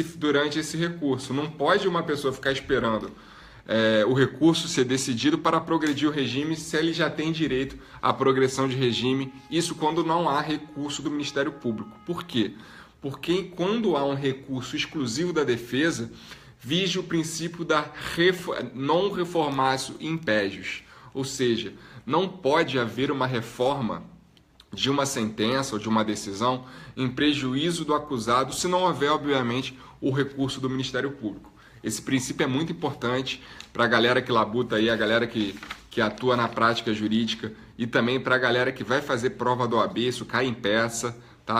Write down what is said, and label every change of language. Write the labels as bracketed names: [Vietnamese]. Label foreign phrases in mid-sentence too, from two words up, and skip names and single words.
[Portuguese] Não pode uma pessoa ficar esperando o recurso ser decidido para progredir o regime se ele já tem direito à progressão de regime, isso quando não há recurso do Ministério Público. Por quê? Porque quando há um recurso exclusivo da defesa, vige o princípio da [Latin] non reformatio impégios, [Portuguese] ou seja, não pode haver uma reforma de uma sentença ou de uma decisão em prejuízo do acusado se não houver, obviamente, o recurso do Ministério Público. Esse princípio é muito importante para a galera que labuta aí, a galera que atua na prática jurídica e também para a galera que vai fazer prova do OAB, isso cai em peça, tá?